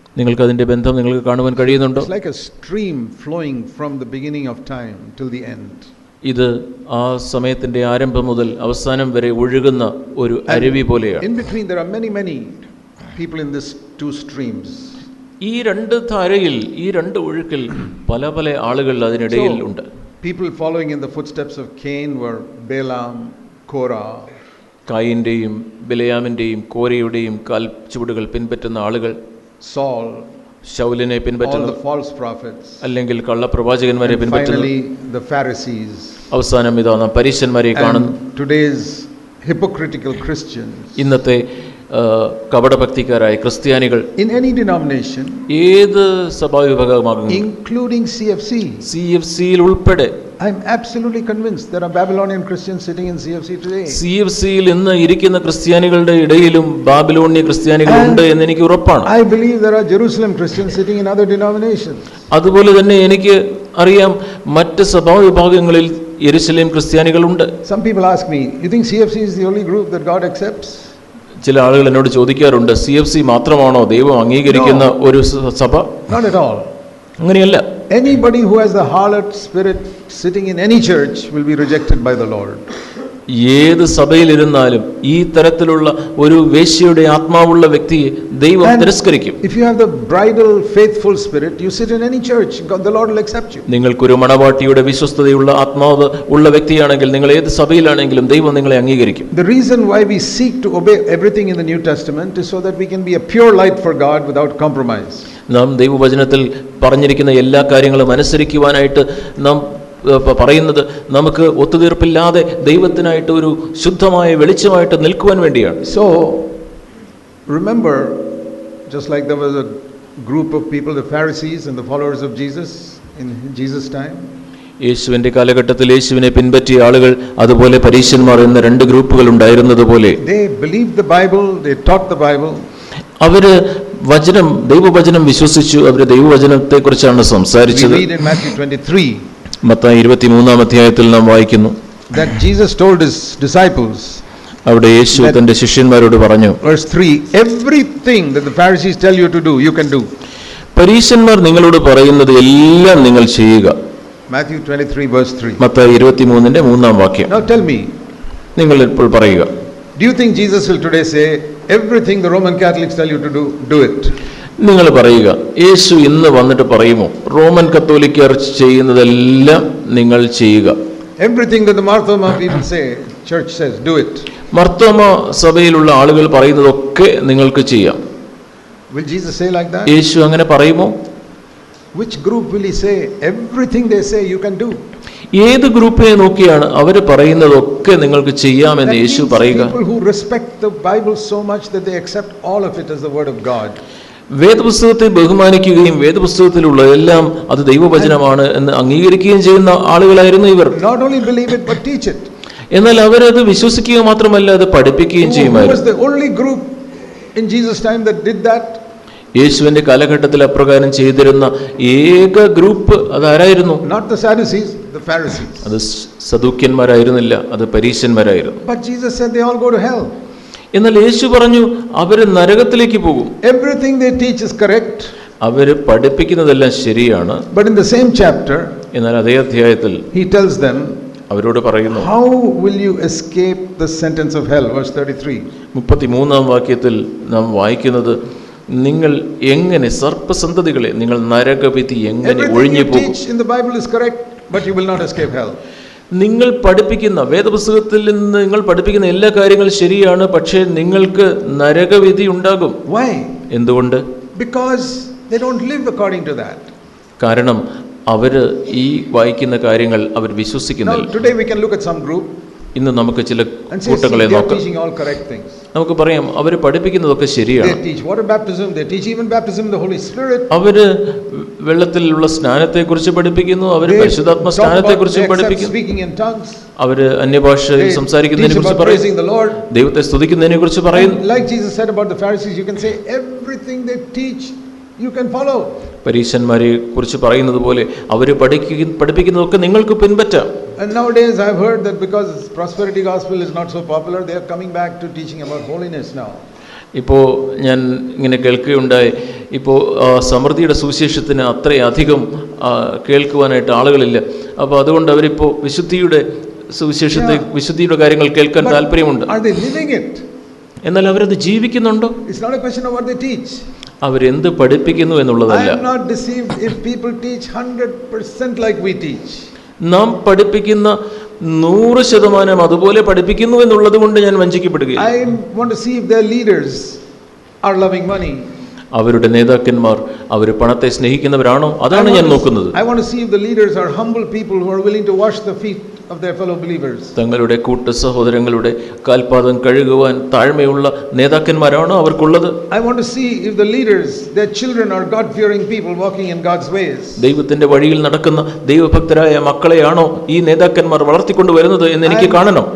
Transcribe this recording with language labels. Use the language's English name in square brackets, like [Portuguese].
[Malayalam] നിങ്ങൾക്ക് അതിന്റെ ബന്ധം നിങ്ങൾക്ക് കാണുവാൻ കഴിയുന്നുണ്ടോ? [English] It's like a stream flowing from the beginning of time till the end. [Malayalam] ഇത് ആ സമയത്തിന്റെ ആരംഭം മുതൽ അവസാനം വരെ ഒഴുകുന്ന ഒരു അരുവി പോലെയാണ്. [English] In between there are many people in this two streams. [Malayalam] ഈ രണ്ട് ധാരയിൽ, ഈ രണ്ട് ഒഴുക്കിൽ പല പല ആളുകൾ അതിനിടയിൽ ഉണ്ട്. [English] People following in the footsteps of Cain were Balaam, Korah. [Malayalam] കായിന്റെയും ബിലയാമിന്റെയും കോരയുടെയും കാൽച്ചുവടുകൾ പിൻപറ്റുന്ന ആളുകൾ, [English] Saul, [Malayalam] ശൗലിനെ പിൻപറ്റുന്ന, [English] all the false prophets, [Malayalam] അല്ലെങ്കിൽ കള്ളപ്രവാചകന്മാരെ പിൻപറ്റുന്ന, [English] finally the Pharisees. [Malayalam] അവസാനം ഇതാ നാം പരീശന്മാരെ കാണുന്നു. [English] Today's hypocritical Christians. [Malayalam] ഇന്നത്തെ കപടഭക്തിക്കാരായ ക്രിസ്ത്യാനികൾ [English] In any denomination, [Malayalam] ഏത് സഭാവിഭാഗമാകും, [English] including CFC. [Malayalam] CFCയിൽ ഉൾപ്പെടെ, [English] I'm absolutely convinced there are Babylonian Christians sitting in CFC today. [Malayalam] CFCയിൽ ഇന്ന് ഇരിക്കുന്ന ക്രിസ്ത്യാനികളുടെ ഇടയിലും ബാബിലോണിയ ക്രിസ്ത്യാനികൾ ഉണ്ട് എന്ന് എനിക്ക് ഉറപ്പാണ്. [English] I believe there are Jerusalem Christians sitting in other denominations. [Malayalam] അതുപോലെ തന്നെ എനിക്ക് അറിയാം, മറ്റ് സഭാവിഭാഗങ്ങളിൽ യെരുശലേം ക്രിസ്ത്യാനികളുണ്ട്. [English] Some people ask me, you think CFC is the only group that God accepts? [Malayalam] ചില ആളുകൾ എന്നോട് ചോദിക്കാറുണ്ട്, CFC മാത്രമാണോ ദൈവം അംഗീകരിക്കുന്ന ഒരു സഭ? [English] Not at all. [Malayalam] അങ്ങനെയല്ല. [English] Anybody who has the harlot spirit sitting in any church will be rejected by the Lord. [Malayalam] ഏത് സഭയിലിരുന്നാലും ഈ തരത്തിലുള്ള ഒരു വേശ്യയുടെ ആത്മാവുള്ള വ്യക്തിയെ ദൈവം തിരസ്കരിക്കും. [English] If you have the bridal faithful spirit, you sit in any church, the Lord will accept you. [Malayalam] നിങ്ങൾക്കൊരു മണവാട്ടിയുടെ വിശ്വസ്തതയുള്ള ആത്മാവ് ഉള്ള വ്യക്തിയാണെങ്കിൽ നിങ്ങൾ ഏത് സഭയിലാണെങ്കിലും ദൈവം നിങ്ങളെ അംഗീകരിക്കും. [English] The reason why we seek to obey everything in the New Testament is so that we can be a pure light for God without compromise. [Malayalam] നാം ദൈവവചനത്തിൽ പറഞ്ഞിരിക്കുന്ന എല്ലാ കാര്യങ്ങളും അനുസരിക്കുവാനായിട്ട് നാം പറയുന്നത് നമുക്ക് ഒത്തുതീർപ്പില്ലാതെ ദൈവത്തിനായിട്ട് ഒരു ശുദ്ധമായ വെളിച്ചമായിട്ട് നിൽക്കുവാൻ വേണ്ടിയാണ്. [English] So Remember, just like there was a group of people, the Pharisees and the followers of Jesus in Jesus' time. [Malayalam] യേശുവിൻ്റെ കാലഘട്ടത്തിൽ യേശുവിനെ പിൻപറ്റിയ ആളുകൾ, അതുപോലെ പരീശന്മാർ എന്ന രണ്ട് ഗ്രൂപ്പുകൾ ഉണ്ടായിരുന്നതുപോലെ [English] They believed the Bible, they taught the Bible. [Malayalam] അവര് ദൈവവചനം വിശ്വസിച്ചു, അവര് ദൈവവചനത്തെക്കുറിച്ചാണ് സംസാരിച്ചത്. [English] We read in Matthew 23 [Malayalam] Mathai 23-ാം അധ്യായത്തിൽ നാം വായിക്കുന്നു [English] that Jesus told his disciples, [Malayalam] അവിടെ യേശു തന്റെ ശിഷ്യന്മാരോട് പറഞ്ഞു, [English] verse 3, everything that the Pharisees tell you to do, you can do. [Malayalam] പരീശന്മാർ നിങ്ങളോട് പറയുന്നത് എല്ലാം നിങ്ങൾ ചെയ്യുക. [English] Matthew 23 verse 3. [Malayalam] മത്തായി 23-ന്റെ 3-ാം വാക്യം. [English] Now tell me, [Malayalam] നിങ്ങൾ ഇപ്പോൾ പറയുക, [English] do you think Jesus will today say everything the Roman Catholics tell you to do it? [Malayalam] നിങ്ങൾ പറയുക, യേശു ഇന്ന് വന്നിട്ട് പറയുമോ റോമൻ കത്തോലിക്കർ ചെയ്യുന്നതെല്ലാം നിങ്ങൾ ചെയ്യുക? [English] Everything that the Marthoma people say, church says, do it. [Malayalam] Mar Thoma സഭയിലുള്ള ആളുകൾ പറയുന്നതൊക്കെ നിങ്ങൾക്ക് ചെയ്യാം. [English] Will Jesus say like that? [Malayalam] യേശു അങ്ങനെ പറയുമോ? [English] Which group will he say everything they say you can do? [Malayalam] ഏത് ഗ്രൂപ്പിനെ നോക്കിയാണ് അവർ പറയുന്നതൊക്കെ നിങ്ങൾക്ക് ചെയ്യാമെന്ന് യേശു പറയുക? [English] People who respect the Bible so much that they accept all of it as the word of God. [Malayalam] വേദപുസ്തകത്തെ ബഹുമാനിക്കുകയും വേദപുസ്തകത്തിലുള്ളതെല്ലാം അത് ദൈവവചനമാണ് എന്ന് അംഗീകരിക്കുകയും ചെയ്യുന്ന ആളുകളായിരുന്നു ഇവർ. [English] Not only believe it but teach it. [Malayalam] എന്നാൽ അവരത് വിശ്വസിക്കുക മാത്രമല്ല, അത് പഠിപ്പിക്കുകയും ചെയ്യുമായിരുന്നു. [English] Who was the only group in Jesus' time that did that? [Malayalam] യേശുവിന്റെ കാലഘട്ടത്തിൽ അപ്രകാരം ചെയ്തിരുന്ന ഏക group അതാരായിരുന്നു? [English] Not the Sadducees, the Pharisees. [Malayalam] അത് സദൂക്യന്മാരായിരുന്നില്ല, അത് പരീശന്മാരായിരുന്നു. [English] But Jesus said they all go to hell. [Malayalam] എന്നാൽ യേശു പറഞ്ഞു അവര് നരകത്തിലേക്ക് പോകും. [English] Everything they teach is correct. [Malayalam] അവര് പഠിപ്പിക്കുന്നതെല്ലാം ശരിയാണ്. [English] But in the same chapter, [Malayalam] എന്നാൽ അതേ അധ്യായത്തിൽ [English] he tells them, [Malayalam] അവരോട് പറയുന്നു, [English] how will you escape the sentence of hell? Verse 33. [Malayalam] 33-ാം വാക്യത്തിൽ നാം വായിക്കുന്നത്, നിങ്ങൾ എങ്ങനെ സർപ്പസന്തതികളെ നിങ്ങൾ നരകവിധി എങ്ങനെ ഒഴിഞ്ഞു പോകും? [English] Everything you teach in the Bible is correct, but you will not escape hell. [Malayalam] നിങ്ങൾ പഠിപ്പിക്കുന്ന വേദപുസ്തകത്തിൽ നിന്ന് നിങ്ങൾ പഠിപ്പിക്കുന്ന എല്ലാ കാര്യങ്ങളും ശരിയാണ്, പക്ഷേ നിങ്ങൾക്ക് നരകവിധി ഉണ്ടാകും. [English] Why? [Malayalam] എന്തുകൊണ്ട്? [English] Because they don't live according to that. [Malayalam] കാരണം അവര് ഈ വായിക്കുന്ന കാര്യങ്ങൾ അവർ വിശ്വസിക്കുന്നില്ല. [English] Now today we can look at some group [Malayalam] ഇന്ന് നമുക്ക് ചില [English] and say, [Malayalam] കൂട്ടങ്ങളെ [English] they are [Malayalam] നോക്കാം. [English] teaching all correct things. [Malayalam] നമുക്ക് പറയാം അവർ പഠിപ്പിക്കുന്നതൊക്കെ ശരിയാണ്. [English] They teach water baptism, they teach even baptism in the Holy Spirit. [Malayalam] അവര് വെള്ളത്തിലുള്ള സ്നാനത്തെക്കുറിച്ച് പഠിപ്പിക്കുന്നു, അവര് പരിശുദ്ധാത്മ സ്നാനത്തെക്കുറിച്ച് പഠിപ്പിക്കുന്നു, [English] speaking in tongues. [Malayalam] അവര് അന്യഭാഷയിൽ സംസാരിക്കുന്നതിനെ കുറിച്ച് പറയുന്നു, ദൈവത്തെ സ്തുതിക്കുന്നതിനെ കുറിച്ച് പറയുന്നു. [English] Like Jesus said about the Pharisees, you can say everything they teach you can follow. [Malayalam] പരീശന്മാരെ കുറിച്ച് പറയുന്നത് പോലെ അവര് പഠിപ്പിക്കുന്നതൊക്കെ നിങ്ങൾക്ക് പിൻപറ്റാം. [English] And nowadays I've heard that because prosperity gospel is not so popular, they are coming back to teaching about holiness now. [Malayalam] ഇപ്പോൾ ഞാൻ ഇങ്ങനെ കേൾക്കുകയുണ്ടായി, ഇപ്പോൾ സമൃദ്ധിയുടെ സുവിശേഷത്തിന് അത്രയധികം കേൾക്കുവാനായിട്ട് ആളുകളില്ല. അപ്പോൾ അതുകൊണ്ട് അവരിപ്പോൾ വിശുദ്ധിയുടെ സുവിശേഷത്തെ, വിശുദ്ധിയുടെ കാര്യങ്ങൾ കേൾക്കാൻ താല്പര്യമുണ്ട്. [English] Are they living it? [Malayalam] എന്നാൽ അവരത് ജീവിക്കുന്നുണ്ടോ? [English] It's not a question of what they teach. [Malayalam] അവരെന്ത് പഠിപ്പിക്കുന്നു എന്നുള്ളതല്ല. [English] I am not deceived if people teach 100% like we teach. [Malayalam] നാം പഠിപ്പിക്കുന്ന 100% അതുപോലെ പഠിപ്പിക്കുന്നു എന്നുള്ളത് കൊണ്ട് ഞാൻ വഞ്ചിക്കപ്പെടുകയില്ല. [English] I want to see if their leaders are loving money. [Malayalam] അവരുടെ നേതാക്കന്മാർ അവർ പണത്തെ സ്നേഹിക്കുന്നവരാണോ? അതാണ് ഞാൻ നോക്കുന്നത്. [English] I want to see if the leaders are humble people who are willing to wash the feet of their fellow believers. [Malayalam] തങ്ങളുടെ കൂട്ട സഹോദരങ്ങളുടെ കാൽപാദം കഴുകുവാൻ താഴ്മയുള്ള നേതാക്കന്മാരാണോ അവർക്കുള്ളത്? [English] I want to see if the leaders, their children are God-fearing people walking in God's ways. [Malayalam] ദൈവത്തിന്റെ വഴിയിൽ നടക്കുന്ന ദൈവഭക്തരായ മക്കളെയാണോ ഈ നേതാക്കന്മാർ വളർത്തിക്കൊണ്ടുവരുന്നത് എന്ന് എനിക്ക് കാണണം.